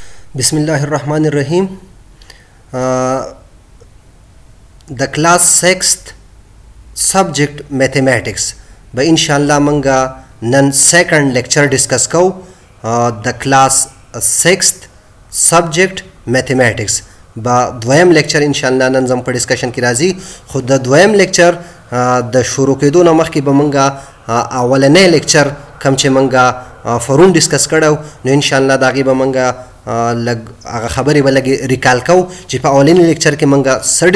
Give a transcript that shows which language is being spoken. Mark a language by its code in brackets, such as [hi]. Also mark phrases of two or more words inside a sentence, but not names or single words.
[en] Bismillahirrahmanirrahim. The class 6th subject mathematics. [ps] به ان شاء الله مونږه نن [en] second lecture discuss [ps] ko [en] the class 6th subject mathematics. [ps] با دویم lecture inshallah نن زم په discussion کې راځي خو د دویم lecture د شروع کېدو نه مخکې به مونږه اولنې lecture کم چې مونږه فرون discuss کړو نو inshallah دا غي به مونږه لګ هغه خبرې به لګ ریکال کو چې په اولنې lecture کې مونږه سر